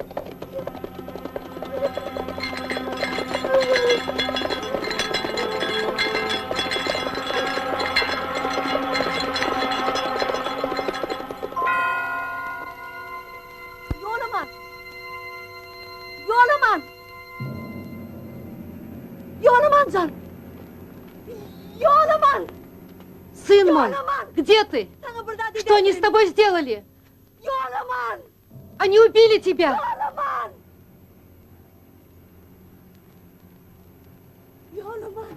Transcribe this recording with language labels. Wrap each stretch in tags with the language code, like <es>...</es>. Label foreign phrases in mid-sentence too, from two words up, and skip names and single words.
<ru>Yo'laman! Yo'laman! Yo'lamanjon! Yo'laman! Сын мой, где ты? Что они с тобой сделали? Yo'laman! Они убили тебя! Yo'laman! Yo'laman!</ru>